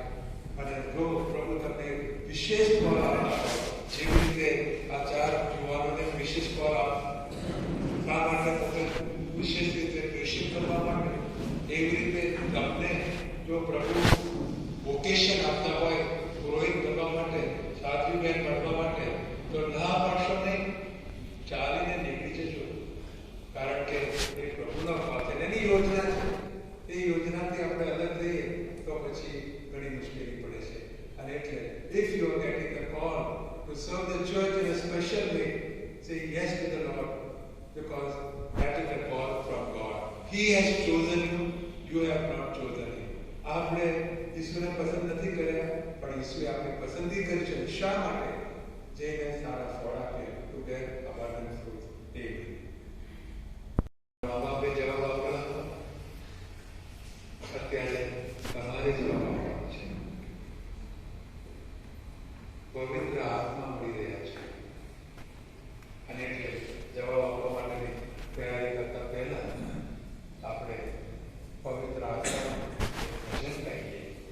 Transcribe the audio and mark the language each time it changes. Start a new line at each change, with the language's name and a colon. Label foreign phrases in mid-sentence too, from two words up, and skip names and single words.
Gujarati: અને જો પ્રભુ તમને વિશેષ કોલ આપતા જેવી રીતે આ 4 યુવાનોને વિશેષ કોલ આપવા માટે વિશેષ રીતે પ્રેષિત કરવા માટે, એવી રીતે તમને જો પ્રભુ વોકેશન આપતા હોય પુરોહિત કરવા માટે, સાધ્વી બહેન ભણવા માટે, તો ના પાડશો નહીં. ચાલીને નીકળી જજો. કારણ કે એ પ્રભુનો કોલ છે. એની યોજના છે. એ યોજનાથી આપણે અલગ રહીએ તો પછી ઘણી મુશ્કેલી પડે છે. અને એટલે
English: if you are getting the call to serve the church in a special way, say yes to the Lord, because that is a call from God. He has chosen you, you have not chosen him.
Gujarati: આપણે ઈશ્વરને પસંદ નથી કર્યા, પણ ઈશ્વરે આપણે પસંદગી કરી છે. શા માટે? જેને સારા ફળ આપે,
English: to bear abundant fruit.
Gujarati: બાપે જવાબ આપવાનો અત્યારે તમારે જવાબ આપવાનો છે. પવિત્ર આત્મા મળી રહ્યા છે. અને એટલે જવાબ આપવા માટેની તૈયારી કરતા પહેલા આપણે પવિત્ર આત્માનું ભજન ગાઈએ.